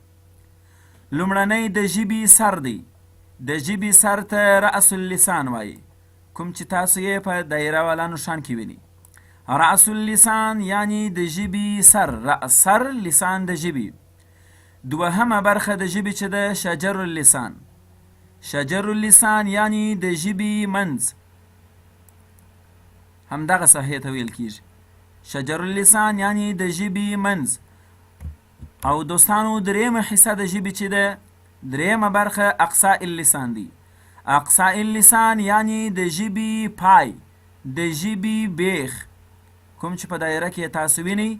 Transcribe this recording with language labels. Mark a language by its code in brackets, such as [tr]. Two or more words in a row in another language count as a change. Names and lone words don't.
[ps] لومړنی د ژبې سر دی. د ژبې سر ته [ar] رأس اللسان [ps] وایي، کوم چې تاسو یې په دایره والا نښان کې ویني. [ar] رأس اللسان [ps] یعنی د ژبې سر. رأس سر لسان د ژبې. دوهمه برخه د ژبې چې ده [ar] شجر اللسان. شجر اللسان [ps] یعنی د ژبې منځ، همدغه ساحې ته ویل کیږي. [ar] شجر اللسان [ps] یعنی د ژبې منځ. او دوستانو، دریمه حصه د ژبې چې ده، دریمه برخه [ar] اقصاء اللسان [ps] دی. [ar] اقصاء اللسان [ps] یعنی د ژبې پای، د ژبې بیخ، کوم چې په دایره کې تاسو وینئ.